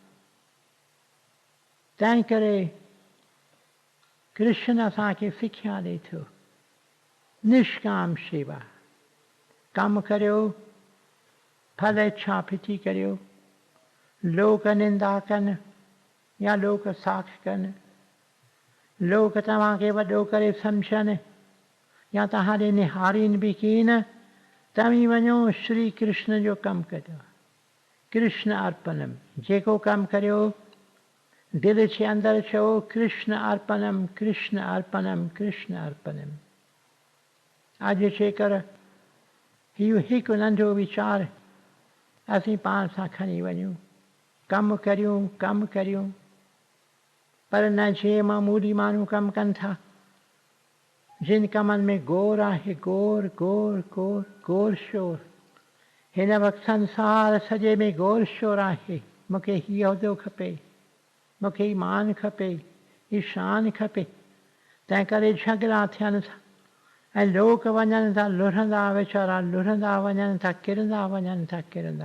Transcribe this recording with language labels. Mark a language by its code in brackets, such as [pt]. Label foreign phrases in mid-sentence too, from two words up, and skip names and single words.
[sd] तंहिं करे कृष्ण असांखे सिखिया ॾे थो, निष्काम शेवा, कमु करियो, फल इच्छा फिटी करियो, लोक निंदा कनि या लोक साख कनि, लोक तव्हांखे वॾो करे सम्झनि या तव्हां ॾे निहारीनि बि कीन, तव्हीं वञो श्री कृष्ण जो कमु करियो। [sa] कृष्ण अर्पणम, [sd] जेको कमु करियो दिलि जे अंदरि चओ [sa] कृष्ण अर्पणम, कृष्ण अर्पणम, कृष्ण अर्पणम। [sd] अॼु जेकर इहो हिकु नंढो वीचार असीं पाण सां खणी वञूं, कमु करियूं, कमु करियूं, पर न जे मामूली माण्हू कमु कनि था, जिन कमनि में गोर आहे, गोर गोर गोर गोर शोर। हिन वक़्तु संसार सॼे में गोर शोर आहे। मूंखे हीउ उहिदो खपे, मूंखे ही मान खपे, ही शान खपे, तंहिं करे झगड़ा थियनि था ऐं लोक वञनि था लुढ़ंदा, वीचारा लुढ़ंदा वञनि था, किरंदा वञनि था, किरंदा।